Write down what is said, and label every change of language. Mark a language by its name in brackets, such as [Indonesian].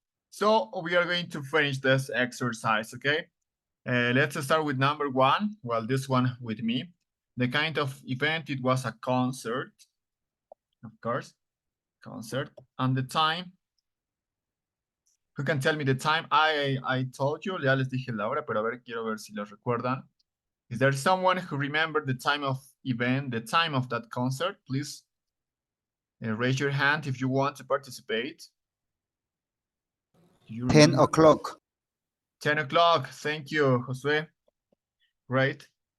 [English] So we are going to finish this exercise, okay? Let's start with number 1. Well, this one with me. The kind of event, it was a concert, of course, concert. And the time, who can tell me the time? I told you, [Spanish] ya les dije la hora, pero a ver, quiero ver si lo recuerdan. [English] Is there someone who remembered the time of event, the time of that concert? Please raise your hand if you want to participate. 10 o'clock. 10 o'clock. Thank you, Josue. Great.